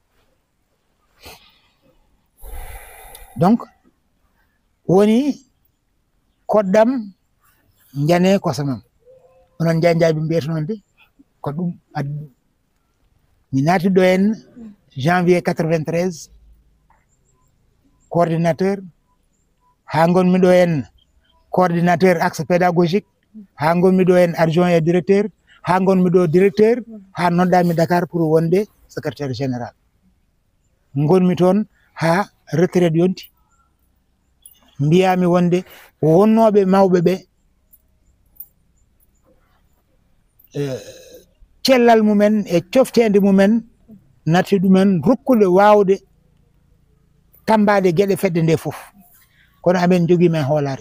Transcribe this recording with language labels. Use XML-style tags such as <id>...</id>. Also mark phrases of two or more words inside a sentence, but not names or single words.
<ff>Donc woni koddam jane kosamam onon janjaɓe mbiyata noon de ko ɗum addi. Mi naati ɗo en janvier 93 coordinateur, ha gonmi ɗo en</ff> <fr>coordinateur axe pédagogique,</fr> <ff>ha gonmi ɗo en</ff> <fr>adjoint et directeur,</fr> <ff>ha gonmi ɗo directeur, ha noddami Dakar pour wonde</ff> <fr>secrétaire général.</fr> <ff>Gonmi toon ha retraite yonti, mbiyami wonde wonnoɓe mawɓe ɓe cellal mumen e coftede mumen natti ɗumen rokkude wawde tambade gueɗe fedde nde fof, kono amen jogui men hoolare.</ff>